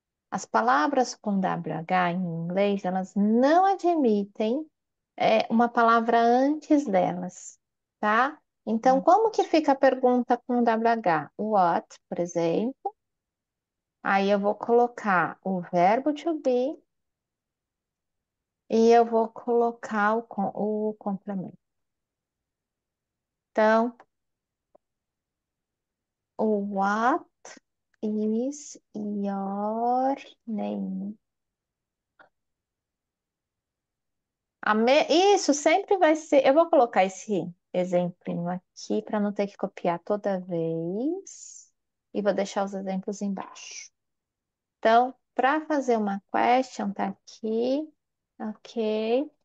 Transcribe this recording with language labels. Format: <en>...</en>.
<pt>As palavras com WH em inglês, elas não admitem uma palavra antes delas, tá? Então, como que fica a pergunta com WH? What, por exemplo. Aí eu vou colocar o verbo to be e eu vou colocar o complemento. Então, o</pt> <en>what is your name?</en> <pt>Isso sempre vai ser. Eu vou colocar esse exemplinho aqui para não ter que copiar toda vez. E vou deixar os exemplos embaixo. Então, para fazer uma question, tá aqui. Ok.</pt>